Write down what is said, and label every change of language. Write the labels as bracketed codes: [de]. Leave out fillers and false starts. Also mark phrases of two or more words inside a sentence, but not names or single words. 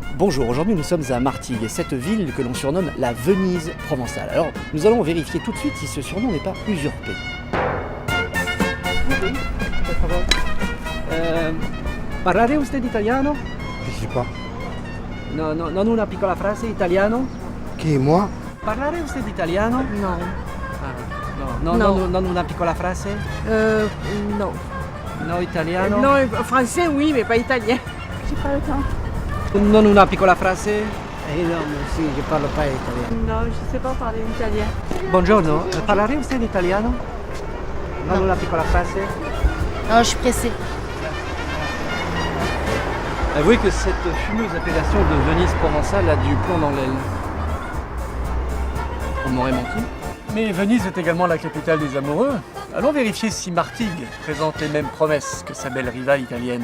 [fr] Bonjour, aujourd'hui nous sommes à Martigues, cette ville que l'on surnomme la Venise provençale. Alors nous allons vérifier tout de suite si ce surnom n'est pas usurpé. Oui, [it] per favore. Parlare usted italiano? [fr] Je sais pas. [it] No, no, non una piccola frase italiano? [fr] Qui, moi? [it] Parlare usted italiano? [fr] Non. [it] No, No. non una piccola frase? [fr] Non. [it] No italiano? [fr] Non, français oui, mais pas italien. J'ai pas le temps. [it] Non una piccola frase? [fr] Non, si, je parle pas italien. Non, je sais pas parler italien. [it] Buongiorno, parlare usted italiano? Non una piccola frase? [fr] Non, je suis pressée. Avouez que cette fumeuse appellation de Venise provençale a du plomb dans l'aile. On m'aurait menti. Mais Venise est également la capitale des amoureux. Allons vérifier si Martigues présente les mêmes promesses que sa belle rivale italienne.